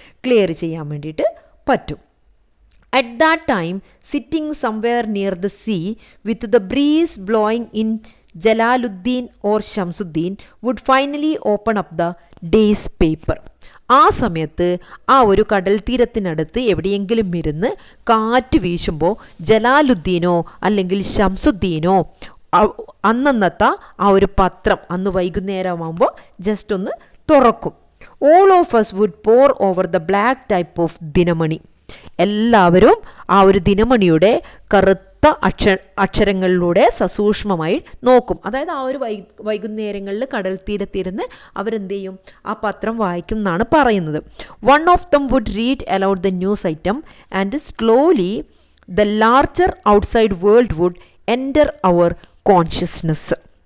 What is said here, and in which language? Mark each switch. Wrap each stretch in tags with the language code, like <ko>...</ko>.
<ml>Clear ചെയ്യാൻ വേണ്ടിയിട്ട് പറ്റും.</ml> <en>At that time, sitting somewhere near the sea with the breeze blowing in, Jalaluddin or Shamsuddin would finally open up the day's paper.</en> <ml>ആ സമയത്ത് ആ ഒരു കടൽ തീരത്തിനടുത്ത് എവിടെയെങ്കിലും ഇരുന്ന് കാറ്റ് വീശുമ്പോൾ ജലാലുദ്ദീനോ അല്ലെങ്കിൽ ഷംസുദ്ദീനോ അന്നത്തെ ആ ഒരു പത്രം അന്ന് വൈകുന്നേരമാകുമ്പോൾ ജസ്റ്റ് ഒന്ന് തുറക്കും.</ml> <en>All of us would pour over the black type of Dinamani.</en> <ml>എല്ലാവരും ആ ഒരു ദിനമണിയുടെ കറുത്ത അക്ഷരങ്ങളിലൂടെ സസൂക്ഷ്മമായി നോക്കും. അതായത് ആ ഒരു വൈകുന്നേരങ്ങളിൽ കടൽ തീരത്തിരുന്ന് അവരെന്ത് ചെയ്യും? ആ പത്രം വായിക്കും എന്നാണ് പറയുന്നത്.</ml> <en>One of them would read aloud the news item and slowly the larger outside world would enter our consciousness.</en>